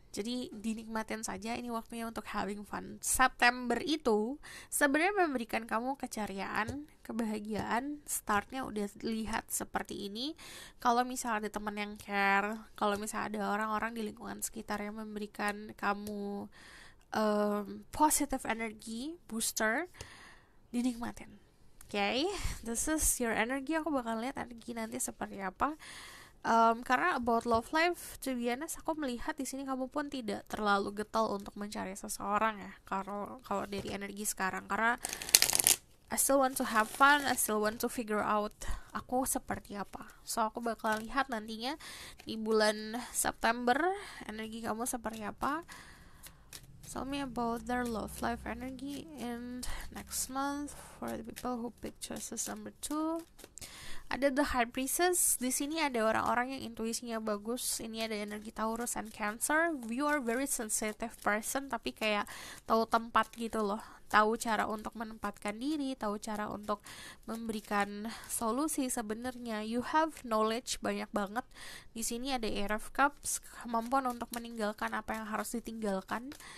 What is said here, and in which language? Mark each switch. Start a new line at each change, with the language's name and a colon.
Indonesian: Jadi dinikmatin saja, ini waktunya untuk having fun. September itu sebenarnya memberikan kamu keceriaan, kebahagiaan. Startnya udah lihat seperti ini. Kalau misalnya ada teman yang care, kalau misalnya ada orang-orang di lingkungan sekitar yang memberikan kamu positive energy booster, dinikmatin.
English: Okay, this is your energy.
Indonesian: Aku bakal lihat energi nanti seperti apa. Karena about love life,
English: to be honest,
Indonesian: aku melihat di sini kamu pun tidak terlalu getol untuk mencari seseorang ya. Kalau dari energi sekarang, karena
English: I still want to have fun, I still want to figure out
Indonesian: aku seperti apa. So aku bakal lihat nantinya di bulan September energi kamu seperti apa.
English: Tell me about their love life energy in next month for the people who pick choices number 2.
Indonesian: Ada The High Priestess. Di sini ada orang-orang yang intuisinya bagus. Ini ada energi Taurus and Cancer.
English: You are very sensitive person,
Indonesian: tapi kayak tahu tempat gitu loh. Tahu cara untuk menempatkan diri, tahu cara untuk memberikan solusi. Sebenarnya
English: you have knowledge
Indonesian: banyak banget. Di sini ada Eight of Cups, kemampuan untuk meninggalkan apa yang harus ditinggalkan.